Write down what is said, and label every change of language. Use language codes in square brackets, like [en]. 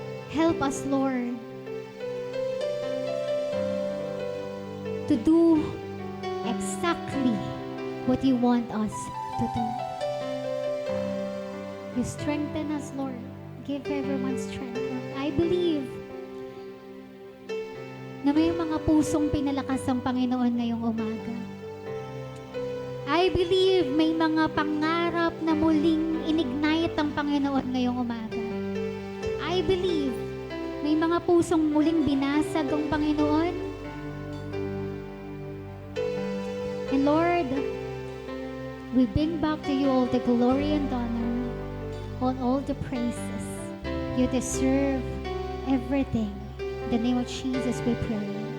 [en] Help us, Lord, to do exactly what you want us to do. You strengthen us, Lord. Give everyone strength, Lord. I believe [tl] na may mga pusong pinalakas ang Panginoon ngayong umaga. [en] I believe [tl] may mga pangarap na muling inignite ang Panginoon ngayong umaga. [en] I believe [tl] may mga pusong muling binasag ang Panginoon. [en] And Lord, we bring back to you all the glory and honor, all the praises. You deserve everything. In the name of Jesus we pray.